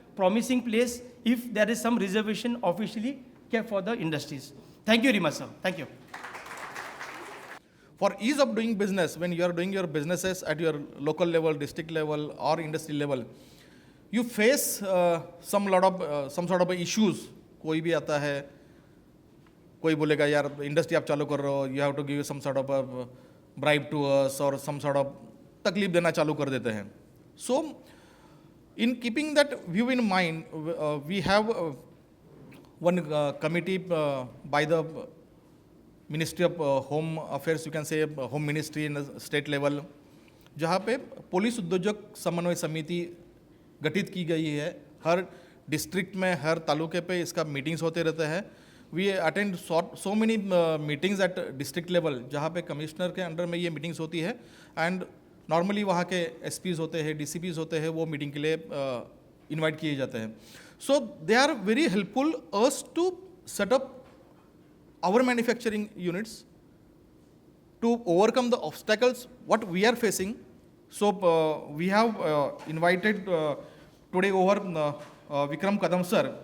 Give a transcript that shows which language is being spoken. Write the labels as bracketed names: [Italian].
[English] promising place if there is some reservation officially kept for the industries. Thank you very much, sir. Thank you. For ease of doing business, when you are doing your businesses at your local level, district level, or industry level, you face some sort of issues. [Hindi] कोई भी आता है, कोई बोलेगा यार industry आप चालू कर रहे हो, [English] you have to give some sort of [Hindi] a bribe to us or some sort of तकलीफ देना चालू कर देते हैं. [English] So, in keeping that view in mind, we have one committee by the Ministry of Home Affairs, you can say Home Ministry in the state level, [Hindi] जहाँ पे police उद्योजक समन्वय समिति गठित की गई है. हर डिस्ट्रिक्ट में, हर तालुके पे इसका मीटिंग्स होते रहते हैं. [English] we attend so many meetings at district level, [Hindi] जहाँ पे कमिश्नर के अंडर में ये मीटिंग्स होती है. एंड नॉर्मली वहाँ के एसपीज होते हैं, डीसीपीज होते हैं, वो मीटिंग के लिए इन्वाइट किए जाते हैं. [English] So they are very helpful us to set up our manufacturing units to overcome the obstacles what we are facing. So we have invited today over Vikram Kadam sir.